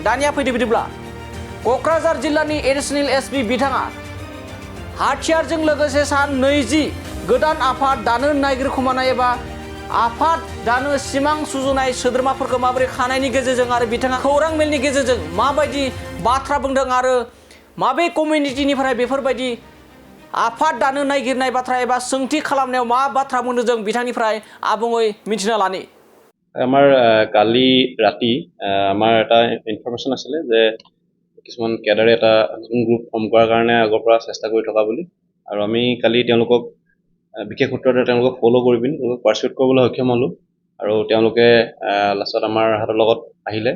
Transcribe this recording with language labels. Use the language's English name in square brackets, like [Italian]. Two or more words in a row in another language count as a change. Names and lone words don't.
[Bodo] दानिया फैदो बिदिब्ला क'क्राझार जिल्लानि [English] Additional SP [Bodo] बिथाङा हाथियारजों लोगोसे सा 20 गोदान आफाद दानो नागिरखोमानाय एबा आफाद दानो सिमां सुजुनाय सोद्रोमाफोरखौ माबोरै खानायनि गेजेरजों आरो बिथाङा खौरां मेलनि गेजेरजों माबायदि बाथ्रा बुंदों आरो माबे कमिउनिटिनिफ्राय बेफोरबायदि आफाद दानो नागिरनाय बाथ्रा एबा सोंथि खालामनायाव मा बाथ्रा बुंदों जों बिथांनिफ्राय आबुङै मिथिना लानि। [Assamese] আমাৰ কালি ৰাতি আমাৰ এটা ইনফৰমেশ্যন আছিলে যে কিছুমান কেডাৰে এটা নতুন [English] group form [Assamese] কৰাৰ কাৰণে আগৰ পৰা চেষ্টা কৰি থকা বুলি, আৰু আমি কালি তেওঁলোকক বিশেষ সূত্ৰতে তেওঁলোকক ফ'ল' কৰি পিনি তেওঁলোকক পাৰ্চুৱেট কৰিবলৈ সক্ষম হ'লোঁ। আৰু তেওঁলোকে লাষ্টত আমাৰ হাতৰ লগত আহিলে।